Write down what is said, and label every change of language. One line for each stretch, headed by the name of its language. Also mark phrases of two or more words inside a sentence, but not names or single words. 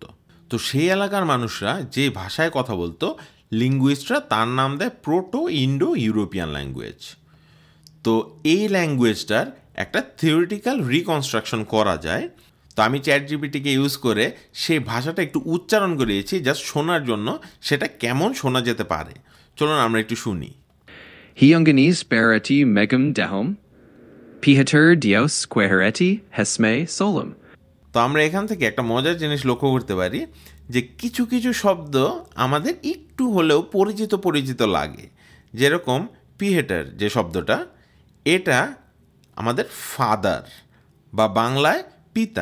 Bangla: তো সেই এলাকার মানুষরা যে ভাষায় কথা বলতো, লিঙ্গুইস্টরা তার নাম দেয়
English: proto Indo European language.
Bangla: তো এই ল্যাঙ্গুয়েজটার একটা
English: theoretical reconstruction
Bangla: করা যায়। তো আমি চ্যাটজিপিটিকে ইউজ করে সেই ভাষাটা একটু উচ্চারণ করিয়েছি জাস্ট শোনার জন্য, সেটা কেমন শোনা যেতে পারে। চলুন আমরা একটু শুনি।
Indo-European languages: Hiunganese bereti megum dehom, pihatur dios quehereti hesme solum.
Bangla: তো আমরা এখান থেকে একটা মজার জিনিস লক্ষ্য করতে পারি, যে কিছু কিছু শব্দ আমাদের একটু হলেও পরিচিত পরিচিত লাগে। যেরকম পিহেটার যে শব্দটা, এটা আমাদের ফাদার বা বাংলায় পিতা।